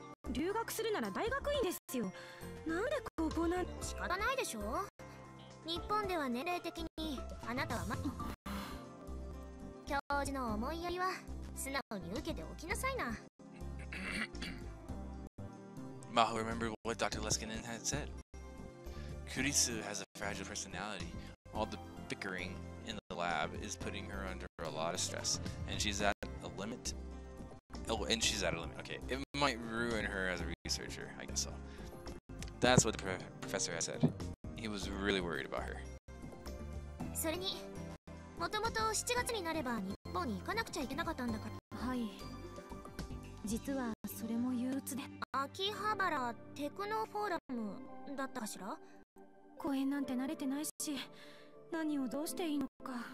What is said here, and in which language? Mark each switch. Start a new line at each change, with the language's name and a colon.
Japanese: 留学するなら大学院ですよ。なんで高校なんて仕方ないでしょ。日本では年齢的にあなたは教授の思いやりは素直に受けておきなさいな。
English: Maho remembered what Dr. Leskinen had said. Kurisu has a fragile personality. All the bickering in the lab is putting her under a lot of stress, and she's at a limit. Oh, and she's at a limit. Okay, it might ruin her as a researcher, I guess so. That's what the professor had said. He was really worried about her.
Japanese: それに、もともと7月になれば日本に行かなくちゃいけなかったんだから。はい。実はそれも憂鬱で。秋葉原テクノフォーラムだったかしら？公園なんて慣れてないし、何をどうしていいのか。